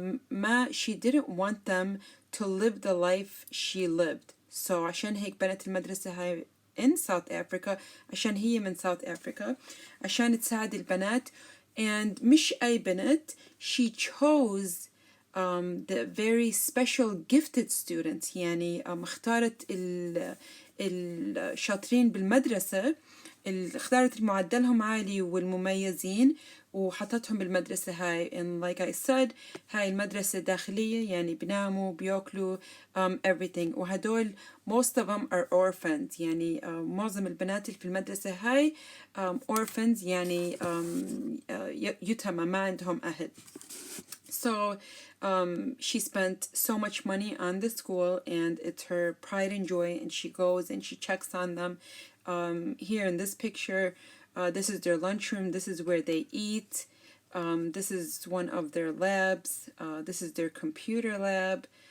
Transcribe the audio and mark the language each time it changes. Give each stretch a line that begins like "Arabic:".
Arabic: ما
English: she didn't want them to live the life she lived.
Arabic: So عشان هيك بنت المدرسة هاي in South Africa, عشان هي من South Africa, عشان تساعد البنات.
English: And
Arabic: مش أي بنت,
English: she chose the very special gifted students.
Arabic: يعني اختارت الشاطرين بالمدرسة، اختارت معدلهم عالي والمميزين وحطتهم بالمدرسة هاي.
English: And like I said,
Arabic: هاي المدرسة داخلية، يعني بناموا بياكلوا
English: everything.
Arabic: وهدول
English: most of them are orphans،
Arabic: يعني معظم البنات اللي في المدرسة هاي
English: orphans،
Arabic: يعني يتامى ما عندهم أهل.
English: So she spent so much money on the school, and it's her pride and joy, and she goes and she checks on them. Here in this picture, this is their lunchroom. This is where they eat. This is one of their labs. This is their computer lab.